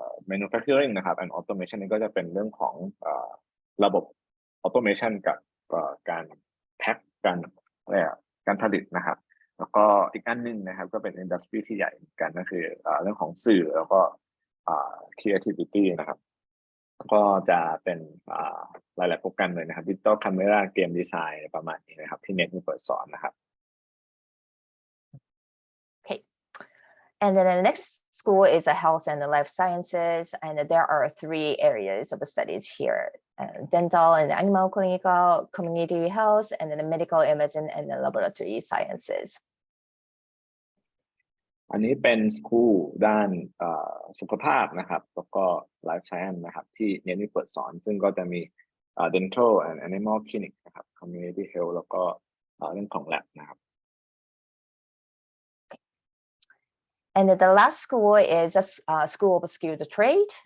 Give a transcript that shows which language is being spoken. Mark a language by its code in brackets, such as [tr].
[th] manufacturing นะครับ and automation นี่ก็จะเป็นเรื่องของระบบ automation กับการแพ็คการผลิตนะครับแล้วก็อีกอันหนึ่งนะครับก็เป็น industry ที่ใหญ่เหมือนกันก็คือเรื่องของสื่อแล้วก็creativity นะครับก็จะเป็นหลายๆโปรแกรมเลยนะครับ digital camera game design ประมาณนี้นะครับที่เน็ตมีเปิดสอนนะครับ [en] Okay. And then the next school is a health and life sciences, and there are 3 areas of studies here: dental and animal clinical, community health, and then the medical imaging and the laboratory sciences. [th] อันนี้เป็นสกูลด้านสุขภาพนะครับแล้วก็ life science นะครับที่เน็ตมีเปิดสอนซึ่งก็จะมี dental and animal clinic นะครับ community health แล้วก็เรื่องของ lab นะครับ [en] And the last school is a school of skilled trade.